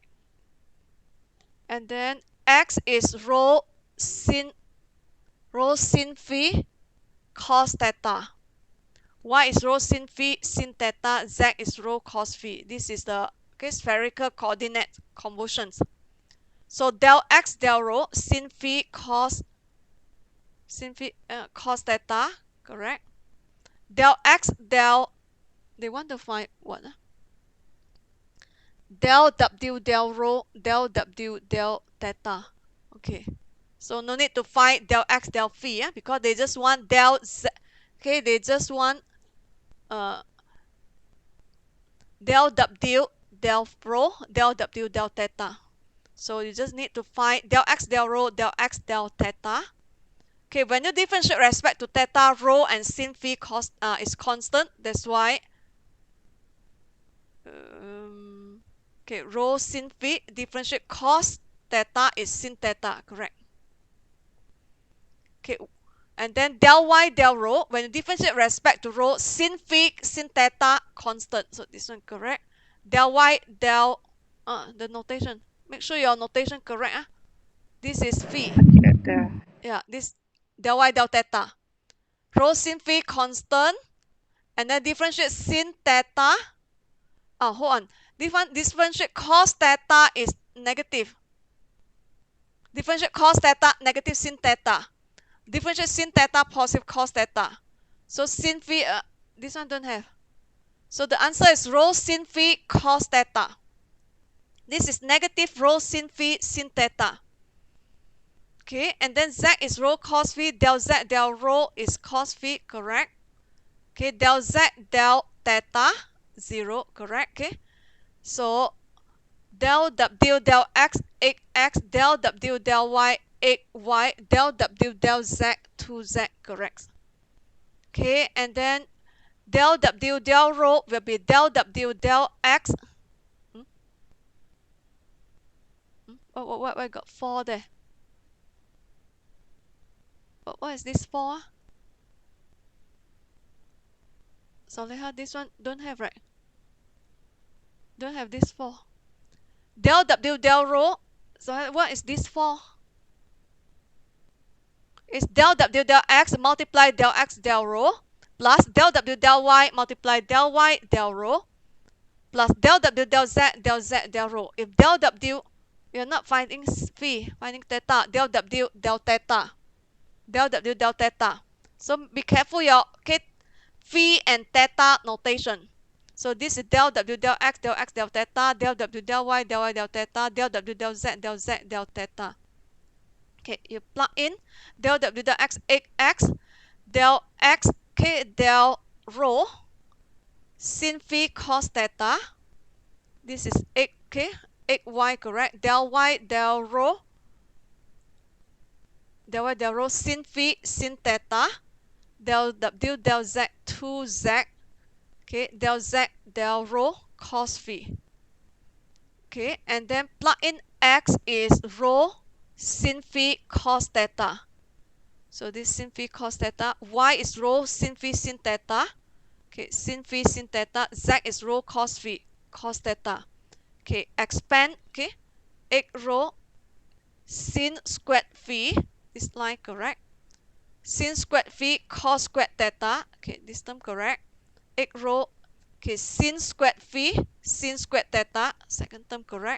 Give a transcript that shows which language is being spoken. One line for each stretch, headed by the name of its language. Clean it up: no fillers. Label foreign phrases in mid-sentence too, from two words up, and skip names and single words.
English: And then x is rho sin phi cos theta. Y is rho sin phi sin theta. Z is rho cos phi. This is the spherical coordinate convolutions. So del x del rho sin phi cos cos theta, correct? Del x del, they want to find what? Del w del rho del w del theta. Okay, so no need to find del x del phi, because they just want del z. Okay, they just want del w del rho del w del theta. So you just need to find del x del rho del x del theta. Okay, when you differentiate respect to theta, rho and sin phi is constant. That's why okay, rho sin phi differentiate cos theta is sin theta, correct? Okay, and then del y del rho, when you differentiate respect to rho, sin phi sin theta constant. So this one correct. Del y del the notation. Make sure your notation correct. This is phi. Okay, doctor. Yeah, this del y del theta. Rho sin phi constant, and then differentiate sin theta. Hold on. Differentiate cos theta is negative. Differentiate cos theta negative sin theta. Differentiate sin theta positive cos theta. So sin phi, this one don't have. So the answer is rho sin phi cos theta. This is negative rho sin phi sin theta. Okay, and then z is rho cos phi, del z del rho is cos phi, correct? Okay, del z del theta 0, correct? Okay, so del w del x 8x, del w del y 8y, del w del z 2z, correct? Okay, and then del w del rho will be del w del x. What got 4 there? What is this for? Soleha, this one don't have, right? Don't have this for. Del W del rho. So what is this for? It's del W del X multiply del X del rho plus del W del Y multiply del Y del rho plus del W del Z del rho. If del W, you're not finding phi, finding theta, del W del theta. Del W del theta. So be careful your phi and theta notation. So this is del W del X del theta, del W del Y del theta, del W del Z del theta. Okay, you plug in del W del X del X del rho sin phi cos theta. This is x y, correct? Del Y del rho sin phi sin theta del W del Z 2Z, okay, del Z del rho cos phi. Okay, and then plug in x is rho sin phi cos theta. So this sin phi cos theta, y is rho sin phi sin theta. Okay, sin phi sin theta, z is rho cos phi cos theta. Okay, expand, okay, x rho sin squared phi, this line correct. Sin squared phi cos squared theta, okay, this term correct. X rho, okay, sin squared phi sin squared theta, second term correct.